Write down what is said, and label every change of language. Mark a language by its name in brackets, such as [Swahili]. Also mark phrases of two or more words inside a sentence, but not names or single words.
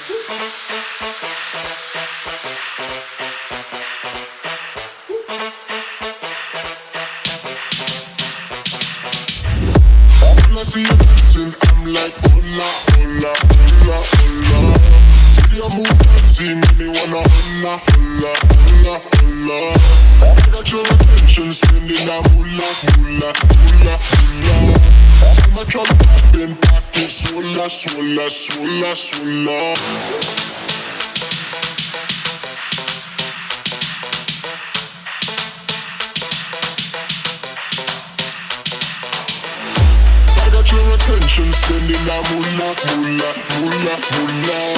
[English] When I see you dancing, I'm like, [Spanish] hola, hola, hola, hola. [English] See you move fancy, make me wanna [Spanish] hola, hola, hola, hola. [English] I got your attention, spending that moolah, moolah, moolah, moolah. I'm a jump up in pocket, swalla, swalla, swalla, swalla. Your attention, spending that moolah, moolah, moolah, moolah.